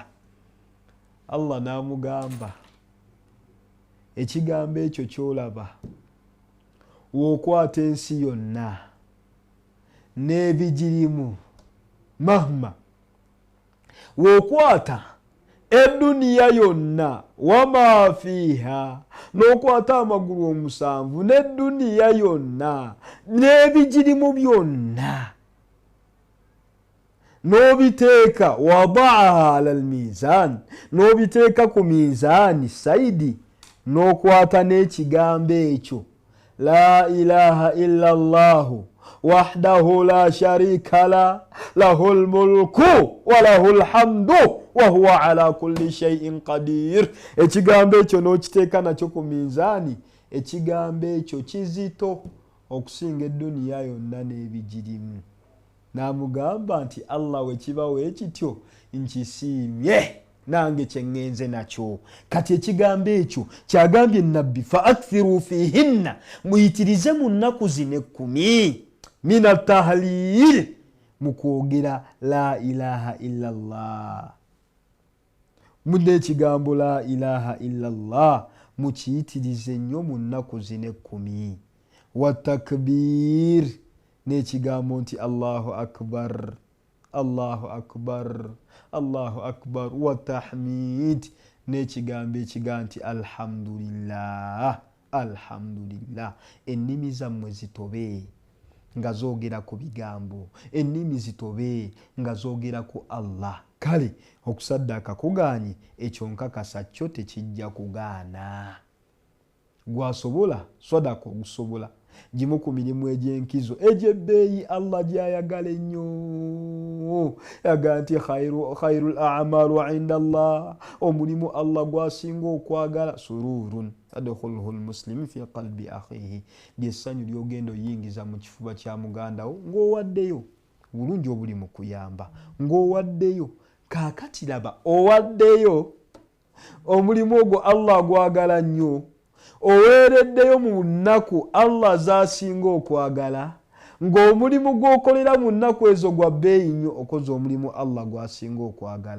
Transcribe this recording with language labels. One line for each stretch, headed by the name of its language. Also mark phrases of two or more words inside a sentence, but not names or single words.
Ganda: Allah n'amugamba ekigambo ekyo kyolaba wookwata ensi yonna n'ebigirimu mahma, wookwata eduniya yonna
Arabic: وما فيها,
Ganda: n'okwata amagulu 7 n'eduniya yonna n'ebigirimu byonna, n'obiteeka
Arabic: ووضعها على الميزان,
Ganda: n'obiteeka ku mizaani saidi, n'okwata n'ekigambo ekyo
Arabic: لا إله إلا الله وحده لا شريك له له الملك وله الحمد وهو على كل شيء قدير.
Ganda: Ekigambo ekyo n'okiteeka nakyo ku minzaani, ekigambo ekyo kizito okusinga edduniya yonna n'ebigirimu. N'amugamba nti Allah we kibawo ekityo nkisiimye nange kyengenze nakyo. Kati ekigambo ekyo kyagambye nabbi
Arabic: فأكثروا فيهن,
Ganda: muyitirize mu nnaku zino 10
Arabic: من التهليل,
Ganda: mu kwogera
Arabic: لا إله إلا الله.
Ganda: Mune ekigambo
Arabic: لا إله إلا الله
Ganda: mukiyitirize nnyo mu nnaku zino 10. Wa takbir, n'ekigambo nti
Arabic: الله أكبر الله أكبر الله أكبر.
Ganda: Wa tahmid, n'ekigambo ekiga nti alhamdulillah, alhamdulillah. Ennimi zammwe zitobe nga zoogera ku bigambo, ennimi zitobe nga zoogera ku Allah. Kale okusaddaaka kugaanye, ekyo nkakasa kyo tekijja kugaana. Gwasobola sadaka ogusobola, gimu ku mirimu egy'enkizo egy'ebbeeyi Allah gy'ayagala ennyo. Yaga nti
Arabic: خير الأعمال عند الله,
Ganda: omulimu Allah gwasinga okwagala
Arabic: سرور أدخله المسلم في قلب أخيه,
Ganda: lyessanyu lyogenda oyingiza mu kifuba kya mugandawo ng'owaddeyo. Bulungi obuli mu kuyamba ng'owaddeyo. Kaakati laba owaddeyo, omulimu ogwo Allah gwagala nnyo, oweereddeyo mu nnaku Allah zaasinga okwagala, ng'omulimu gw'okolera mu nnaku ezo gwa bbeeyi nnyo, okoze omulimu Allah gwasinga okwagala.